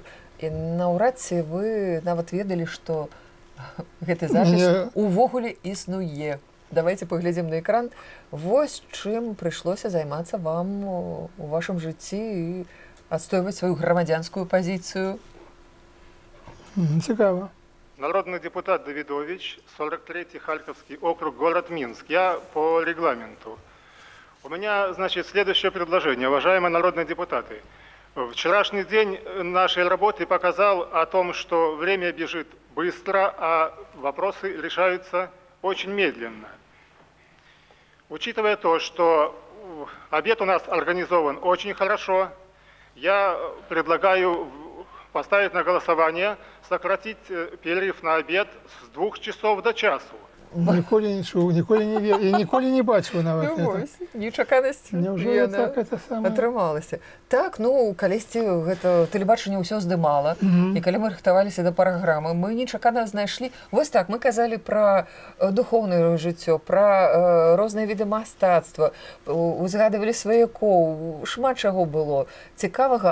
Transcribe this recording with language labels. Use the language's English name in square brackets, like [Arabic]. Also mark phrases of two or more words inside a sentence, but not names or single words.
[Belarusian] І наўрад ці вы нават ведалі, што гэты запіс увогуле існуе. Давайте паглядзім на экран. Вось чым прыйшлося займацца вам у вашым жыцці і адстойваць сваю грамадзянскую пазіцыю. Цікава. [Russian] Народный депутат Давидович, 43-й Харьковский округ, город Минск. Я по регламенту. У меня, значит, следующее предложение. Уважаемые народные депутаты, вчерашний день нашей работы показал о том, что время бежит быстро, а вопросы решаются очень медленно. Учитывая то, что обед у нас организован очень хорошо, я предлагаю поставить на голосование сократить перерыв на обед с 2 часов до часу. [Belarusian] Ніколі не чув, ніколі не вірив і ніколі не бачив нават. Ну вось, нечаканасць атрымалася. Так, ну, калісьці гэта тэлебачанне ўсё здымала, і калі мы рыхтаваліся да праграмы, мы нечакана знайшлі. Вось так, мы казалі пра духоўнае жыццё, пра розныя віды мастацтва, узгадывалі сваякоў, шмат чаго было цікавага.